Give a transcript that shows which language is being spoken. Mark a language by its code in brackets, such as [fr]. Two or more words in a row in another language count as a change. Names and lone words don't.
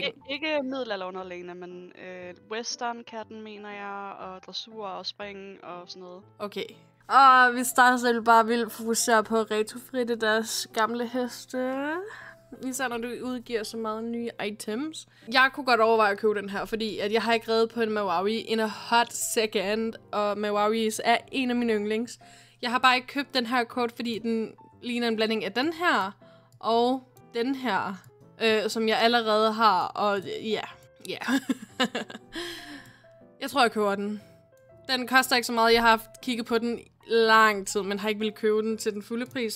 [da] Ikke middelalderunderlagene, men western kan den, mener jeg, og dressur og spring og sådan noget. Okay. Og hvis der selv bare vil fokusere på at retofritte deres gamle heste... Især når du udgiver så meget nye items. Jeg kunne godt overveje at købe den her, fordi at jeg har ikke reddet på en Mawawi [en] in a hot second. [da] Og Mawawis er en af mine yndlings. Jeg har bare ikke købt den her kort, fordi den ligner en blanding af den her og den her. Som jeg allerede har. Og ja. Jeg tror, jeg køber den. Den koster ikke så meget. Jeg har haft kigget på den lang tid, men har ikke ville købe den til den fulde pris.